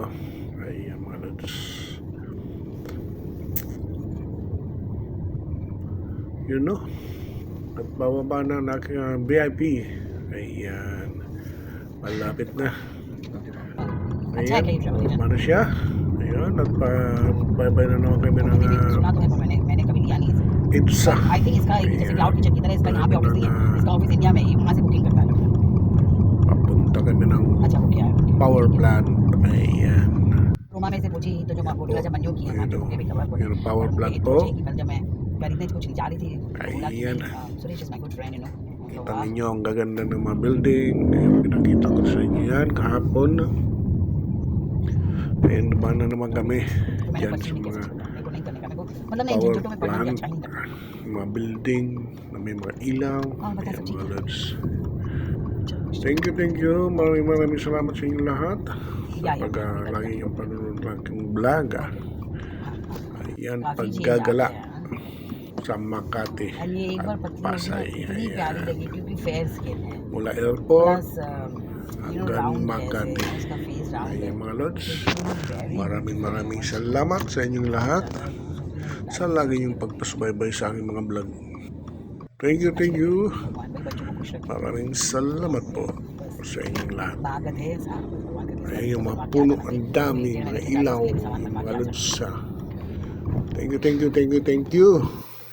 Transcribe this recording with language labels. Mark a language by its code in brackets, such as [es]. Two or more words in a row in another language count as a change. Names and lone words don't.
[tl] Ayan mga lods. Yun no. At bababa na ng aking VIP. Ayan, malapit na. Ayan, ano siya. Ayan, at bye-bye na naman kami ng [hi] सुना तो है पर मैंने कभी लिया नहीं इसे [tl] EDSA. [en] I think [hi] इसका जैसे [en] cloud kitchen [hi] की तरह इसका यहाँ पे ऑफिस नहीं है इसका ऑफिस इंडिया में है वहाँ से बुकिंग करता है [tl] Papunta kami ng [hi] अच्छा वो क्या है [en] power plant. [tl] Ayan. [hi] रोमा में से पूछी तो जो बोला जब मंजूर की है वहाँ पे बुके भी कवर को [tl] Yung [en] power plant [tl] po. [hi] कल जब मैं खरीदने कुछ जा रही थी बोला कि [tl] Ayan. [en] Suresh is my good friend you know [tl] Kita ninyo ang gaganda ng mga building. Yung pinakita ko sa inyo yan kahapon. Ayan naman na naman kami. [hi] मैंने [tl] Diyan [hi] बच्ची [tl] sa [hi] नहीं [tl] mga [hi] कैसे मेरे को नहीं करने का मेरे को मतलब नहीं [tl] power [hi] झंझटों में पड़ना भी [tl] plant. [hi] अच्छा नहीं लगता [tl] Mga building na may mga ilaw. bata sa Ayan, chicken. mga lods. [en] Thank you. [tl] Maraming salamat sa inyo lahat. Yeah, Pag lagi yung panunod ng aking vlog. Ayan, [hi] काफी चेंज [tl] paggagala [hi] आ गया है। [tl] sa Makati [hi] और ये एक बार [tl] at [hi] पतली [tl] Pasay. [hi] इतनी प्यारी [tl] Ayan. [hi] लगी क्योंकि [en] fair skin [hi] है [tl] Mula airport [hi] प्लस [tl] hanggang [hi] राउंड [tl] Makati. [hi] जैसे उसका फेस राउंड है [tl] Ayan mga lods. Very Maraming salamat sa inyong lahat sa lagi niyong pagpasubaybay sa aking mga vlog. [en] Thank you. [hi] भगवान भाई बच्चों को खुश रखे [tl] Maraming salamat po sa inyong lahat. [hi] ताकत है साथ में भगवान का कैसा [tl] Ayan yung mga puno, ang dami, mga ilaw, mga lods. [en] Thank you.